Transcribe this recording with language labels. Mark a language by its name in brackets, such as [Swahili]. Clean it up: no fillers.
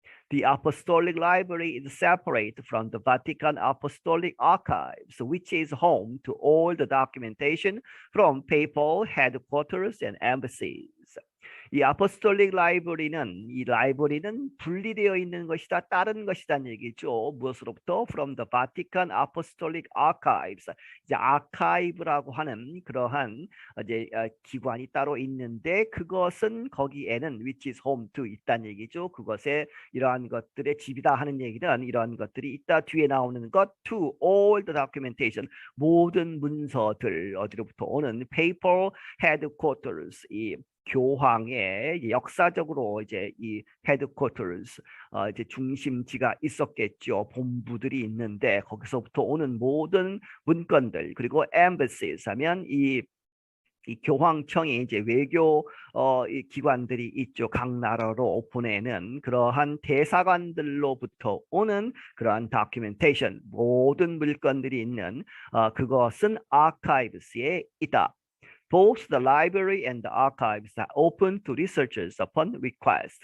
[English] The Apostolic Library is separate from the Vatican Apostolic Archives, which is home to all the documentation from papal headquarters and embassies. [Korean] 이 아포스톨릭 라이브러리는 이 라이브러리는 분리되어 있는 것이다, 다른 것이다는 얘기죠. 무엇으로부터? [English] From the Vatican Apostolic Archives. [Korean] 이제 아카이브라고 하는 그러한 이제 기관이 따로 있는데 그것은 거기에는 [English] which is home to [Korean] 있다는 얘기죠. 그것에 이러한 것들의 집이다 하는 얘기는 이러한 것들이 있다. 뒤에 나오는 것 [English] to all the documentation [Korean] 모든 문서들 어디로부터 오는 [English] papal headquarters [Korean] 이 교황의 역사적으로 이제 이 헤드쿼터스 이제 중심지가 있었겠죠. 본부들이 있는데 거기서부터 오는 모든 문건들 그리고 embassies 하면 이 교황청이 이제 외교 이 기관들이 있죠. 각 나라로 보내는 그러한 대사관들로부터 오는 그러한 다큐멘테이션 모든 물건들이 있는 그것은 아카이브스에 있다. [English] Both the library and the archives are open to researchers upon request.